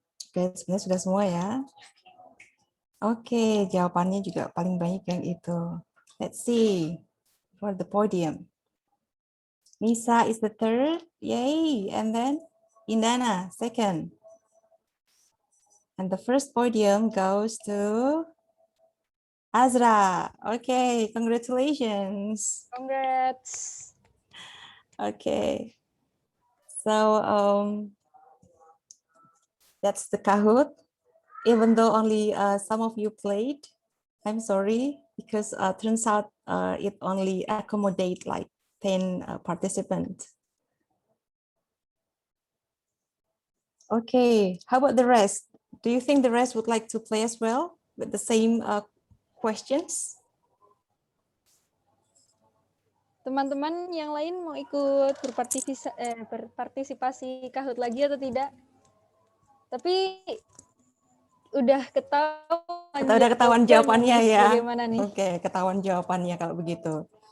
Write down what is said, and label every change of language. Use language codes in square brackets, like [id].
[id] Oke, sebenarnya sudah semua ya. Oke, jawabannya juga paling banyak yang itu. [en] Let's see for the podium. Nisa is the third, yay, and then Indana, second. And the first podium goes to Azra. Okay, congratulations. Congrats. Okay, so that's the Kahoot. Even though only some of you played, I'm sorry, because turns out it only accommodate like 10 participants. Okay, how about the rest? Do you think the rest would like to play as well with the same questions? [id] Teman-teman yang lain mau ikut berpartisipasi Kahoot lagi atau tidak? Tapi udah ketahuan jawabannya ya. Bagaimana nih? Oke, ketahuan jawabannya kalau begitu.